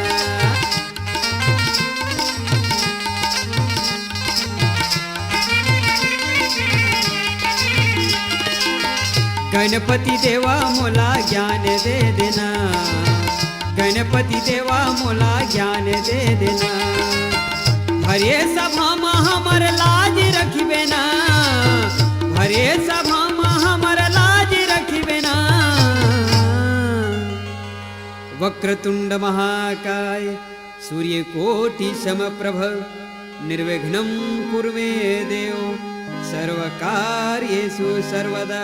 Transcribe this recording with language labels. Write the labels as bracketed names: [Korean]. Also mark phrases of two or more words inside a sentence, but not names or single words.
[Chhattisgarhi] गणपति देवा मोला ज्ञान दे देना, गणपति देवा मोला ज्ञान दे देना। हरे सभा में हमर लाज रखबे ना, हरे सभा में हमर लाज रखबे ना। [Sanskrit] वक्रतुंड महाकाय सूर्यकोटि समप्रभ, निर्विघ्नं कुर्मे देव सर्वकार्येषु सर्वदा।